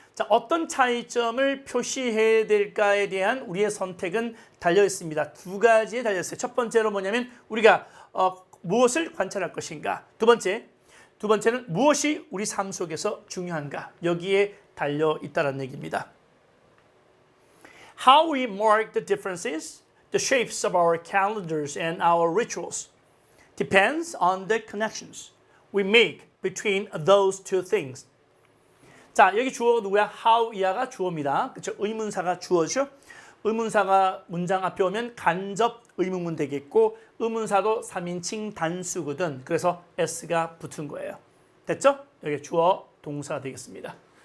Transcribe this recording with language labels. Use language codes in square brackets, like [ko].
[ko] 자, 어떤 차이점을 표시해야 될까에 대한 우리의 선택은 달려 있습니다. 두 가지에 달려 있어요. 첫 번째로 뭐냐면 우리가 무엇을 관찰할 것인가. 두 번째는 무엇이 우리 삶 속에서 중요한가. 여기에 달려 있다는 얘기입니다. [en] How we mark the differences, the shapes of our calendars and our rituals depends on the connections we make between those two things. [ko] 자, 여기 주어가 누구야? how 이하가 주어입니다. 그렇죠? 의문사가 주어죠. 의문사가 문장 앞에 오면 간접 의문문 되겠고 의문사도 3인칭 단수거든. 그래서 s가 붙은 거예요. 됐죠? 여기 주어 동사 되겠습니다.